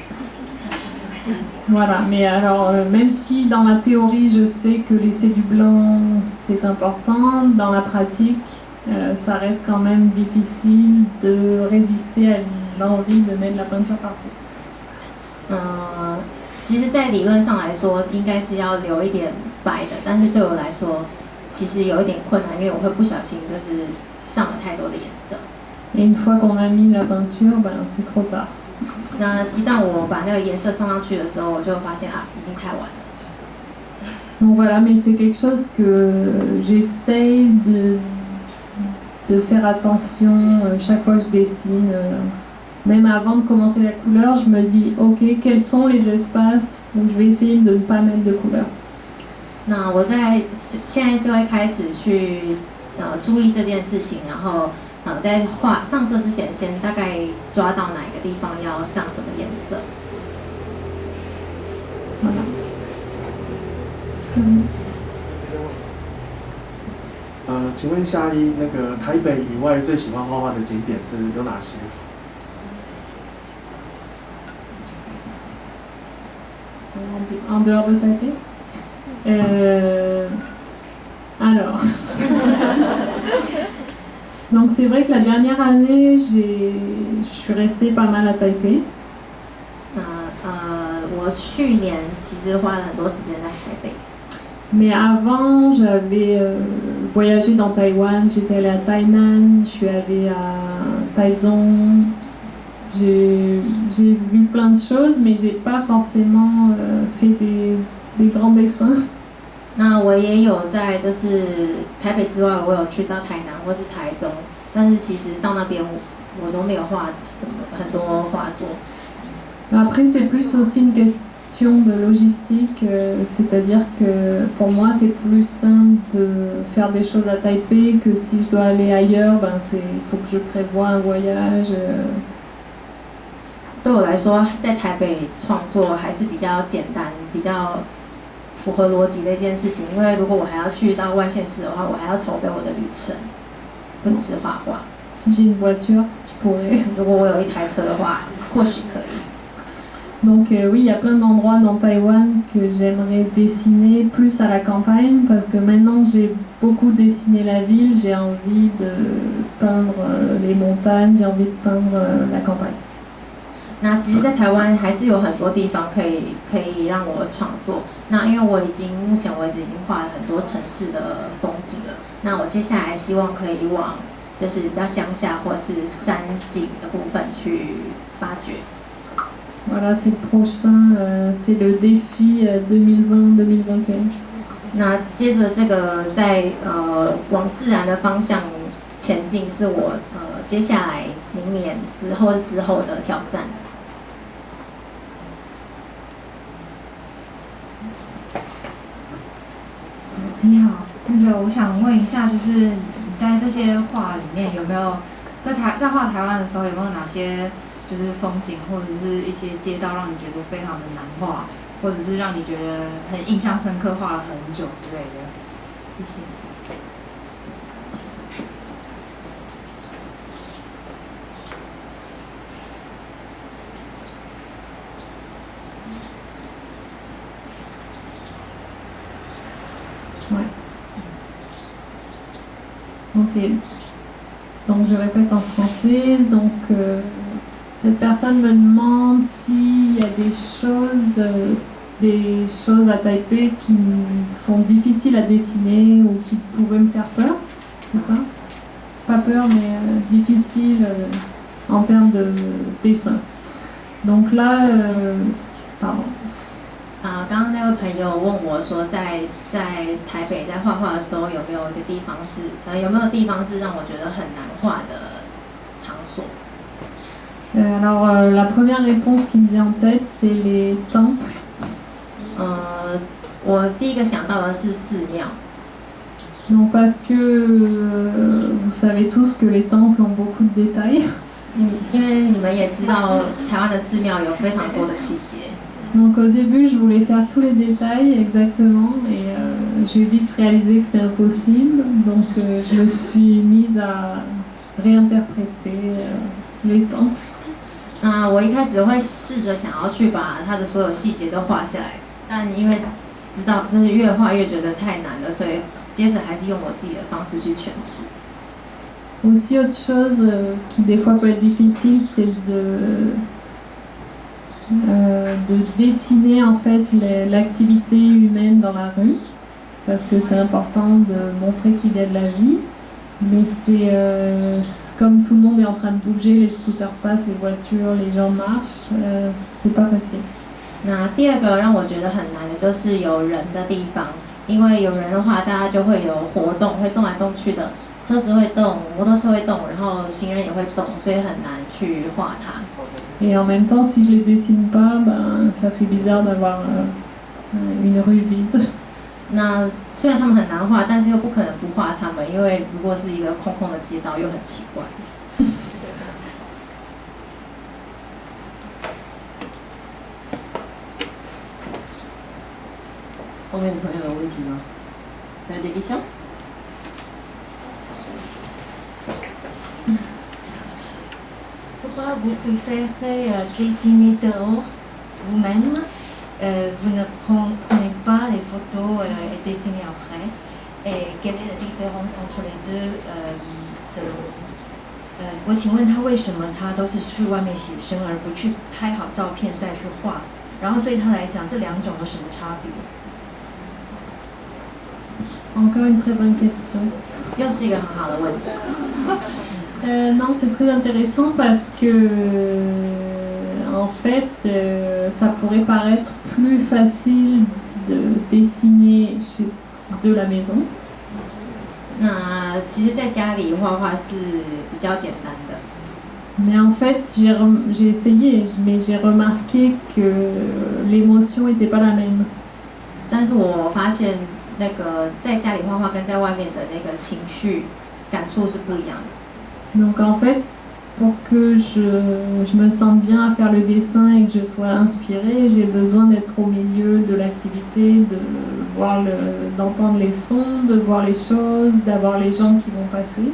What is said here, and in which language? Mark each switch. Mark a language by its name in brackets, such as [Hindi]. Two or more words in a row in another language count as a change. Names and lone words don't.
[French] Voilà, mais alors même si dans la théorie je sais que laisser du blanc c'est important, dans la pratique ça reste quand même difficile de résister à l'envie de mettre la peinture partout. [Chinese] 其实，在理论上来说，应该是要留一点白的，但是对我来说，其实有一点困难，因为我会不小心就是上了太多的颜色。 [French] Et une fois qu'on a mis la peinture, ben, c'est trop tard. [Chinese] 那一旦我把那个颜色上上去的时候，我就发现已经太晚了。 [French] Donc voilà, mais c'est quelque chose que j'essaye de faire attention chaque fois que je dessine. Même avant de commencer la couleur, je me dis ok, quels sont les espaces où je vais essayer de ne pas mettre de couleur. [Chinese] 那我现在就会开始去注意这件事情，然后在上色之前，先大概抓到哪一个地方要上什么颜色。 [French] Voilà. Hum. [Chinese] 请问夏一，那个台北以外最喜欢画画的景点是有哪些？ [French] En dehors de Taipei Alors, donc c'est vrai que la dernière année, je suis restée pas mal à Taipei. [Chinese] 我去年其实花了很多时间在台北。 [French] Mais avant, j'avais voyagé dans Taïwan, j'étais allée à Tainan, je suis allée à Taichung. J'ai vu plein de choses, mais j'ai pas forcément fait des grands dessins. [Chinese] 那我也有在就是台北之外，我有去到台南或是台中，但是其实到那边我都没有画什么很多画作。 [French] Après, c'est plus aussi une question de logistique, c'est-à-dire que pour moi, c'est plus simple de faire des choses à Taipei que si je dois aller ailleurs, il faut que je prévoie un voyage. [Chinese] 对我来说，在台北创作还是比较简单，比较符合逻辑的一件事情。因为如果我还要去到外县市的话，我还要筹备我的旅程，不只是画画。 [French] Si j'ai une voiture, je pourrais. [Chinese] 如果我有一台车的话，或许可以。 [French] Donc oui, il y a plein d'endroits dans Taïwan que j'aimerais dessiner plus à la campagne parce que maintenant j'ai beaucoup dessiné la ville, j'ai envie de peindre les montagnes, j'ai envie de peindre la campagne. [Chinese] 那其实，在台湾还是有很多地方可以让我创作。那因为我目前为止已经画了很多城市的风景了。那我接下来希望可以往就是比较乡下或是山景的部分去发掘。 [French] Voilà, c'est le prochain, c'est le défi 2020-2021. [Chinese] 那接着这个往自然的方向前进，是我接下来明年之后的挑战。你好，我想问一下，就是你在这些画里面有没有在画台湾的时候，有没有哪些就是风景或者是一些街道让你觉得非常的难画，或者是让你觉得很印象深刻，画了很久之类的？谢谢。 [French] Ouais. Ok. Donc je répète en français. Donc cette personne me demande s'il y a des choses à Taipei qui sont difficiles à dessiner ou qui pourraient me faire peur. C'est ça? Pas peur, mais difficile en termes de dessin. Donc là, pardon. [Chinese] 刚刚那位朋友问我说在台北在画画的时候有没有一个地方是让我觉得很难画的场所。 [French] Alors la première réponse qui me vient en tête, c'est les temples. [Chinese] 我第一个想到的是寺庙。 [French] Non, parce que vous savez tous que les temples ont beaucoup de détails. [Chinese] 因为你们也知道台湾的寺庙有非常多的细节。 [French] Donc au début, je voulais faire tous les détails exactement et j'ai vite réalisé que c'était impossible. Donc je me suis mise à réinterpréter les temples. [Chinese] 我一开始会试着想要去把它的所有细节都画下来，但因为知道就是越画越觉得太难了，所以接着还是用我自己的方式去诠释。 [French] Aussi autre chose qui des fois peut être difficile, c'est de dessiner en fait l'activité humaine dans la rue, parce que c'est important de montrer qu'il y a de la vie, mais c'est comme tout le monde est en train de bouger, les scooters passent, les voitures, les gens marchent, c'est pas facile. [Chinese] 那第二个让我觉得很难的就是有人的地方，因为有人的话，大家就会有活动，会动来动去的，车子会动，摩托车会动，然后行人也会动，所以很难去画它。 [French] Et en même temps, si je les dessine pas, ça fait bizarre d'avoir une rue vide. [Chinese] 那虽然他们很难画，但是又不可能不画他们，因为如果是一个空空的街道又很奇怪。后面朋友有问题吗？ [French] 还有 des questions? Pourquoi vous préférez dessiner dehors vous-même? Vous ne prenez pas les photos et dessinez après. Et quelle est la différence entre les deux selon vous? [Chinese] 我请问他为什么他都是去外面写生，而不去拍好照片再去画？然后对他来讲，这两种有什么差别？ [French] Encore une très bonne question. [Chinese] 又是一个很好的问题。 [French] Non, c'est très intéressant parce que, en fait, ça pourrait paraître plus facile de dessiner de la maison. [Chinese] 那其实在家里画画是比较简单的。 [French] Mais en fait, j'ai essayé, mais j'ai remarqué que l'émotion n'était pas la même. [Chinese] 但是我发现那个在家里画画跟在外面的那个情绪感触是不一样的。 [French] Donc en fait, pour que je me sente bien à faire le dessin et que je sois inspirée, j'ai besoin d'être au milieu de l'activité, d'entendre les sons, de voir les choses, d'avoir les gens qui vont passer.